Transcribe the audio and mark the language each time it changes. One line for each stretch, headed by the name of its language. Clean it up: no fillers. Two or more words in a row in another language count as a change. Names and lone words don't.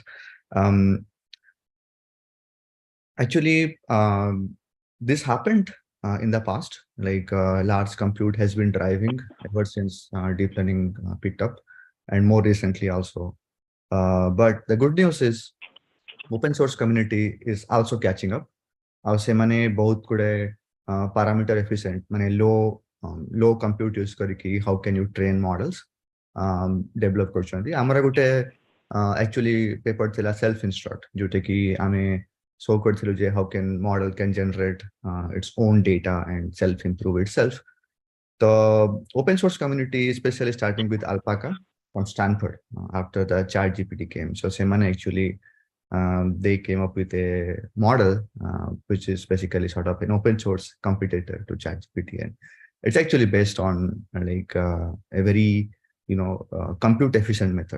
English: Actually, this happened in the past. Like large compute has been driving ever since deep learning picked up, and more recently also. But the good news is open source community is also catching up.
Odia: ଆଉ ସେମାନେ ବହୁତ ଗୁଡେ
English: parameter efficient
Odia: ମାନେ
English: low compute use
Odia: କରିକି
English: how can you train models develop
Odia: କରୁଛନ୍ତି. ଆମର ଗୋଟେ
English: actually paper
Odia: ଥିଲା
English: self instruct
Odia: ଯୋଉଟା କି ଆମେ show କରିଥିଲୁ ଯେ
English: how can model can generate its own data and self improve itself. The open source community especially starting with Alpaca from Stanford after the ChatGPT came. So ସେମାନେ actually they came up with a model which is basically sort of an open source competitor to ChatGPT, and it's actually based on like a very compute efficient method.